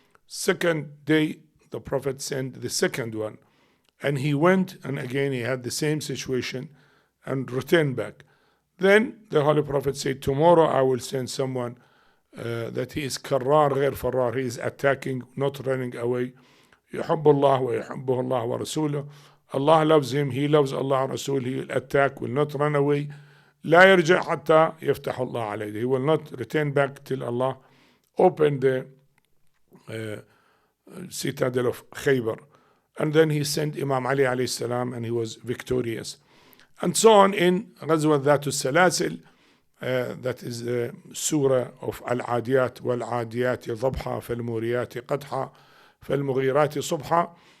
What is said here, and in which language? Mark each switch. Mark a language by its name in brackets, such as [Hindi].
[English] Second day, the Prophet sent the second one, and he went, and again he had the same situation and returned back. Then the Holy Prophet said, tomorrow I will send someone that he is karrar ghair farrar, he is attacking, not running away. [Arabic] يحب الله ويحبه الله ورسوله. [English] Allah loves him, he loves Allah and Rasul, he will attack, will not run away. [Arabic] لا يرجع حتى يفتح الله عليه. [English] He will not return back till Allah open the citadel of Khaybar. And then he sent Imam Ali alayhi salam, and he was victorious. And so on in Ghazwa Dhatul Salasil, that is the surah of Al-Adiyat wal-Adiyat Dhabha fal-Muriyat Qadha fal-Mughirat Subha.